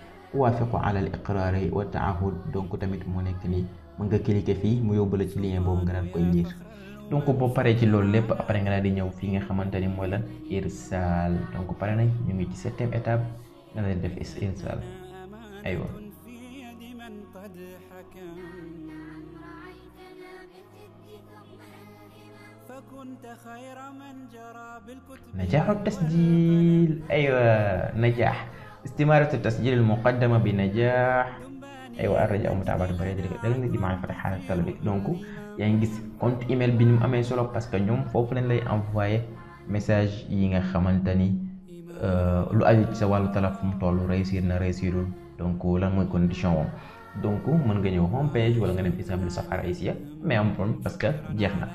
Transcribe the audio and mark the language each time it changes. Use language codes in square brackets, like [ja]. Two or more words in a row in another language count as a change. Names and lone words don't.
[ar] أوافق على الإقرار والتعهد, [wo] donc tamit moo nekk nii, mën nga cliquer fii mu yóbbu la ci lien boobu nga daal koy lire. donc boo paree ci loolu lépp après nga daal di ñëw fii nga xamante ni mooy lan irsal. donc pare nañ, ñu ngi ci 7e étape, nga daal di def irsal. [ar] aywa نجاح التسجيل. أيوة نجاح استمارة التسجيل المقدمة بنجاح. أيوة الرجاء متابعة البريد لدى معرفة حالة الطلب. [wo] donc yaa ngi gis [fr] compte email [wo] bi ni mu amee solo parce que ñoom foofu lañ lay [fr] envoyer message [wo] yi nga xamante ni lu aju ci sa wàllu talab fu mu toll, réussir na réussirul, donc lan mooy condition woon. donc mën nga ñëw [en] home page [wo] wala nga dem isabli safara isiya, mais am problème parce que jeex na.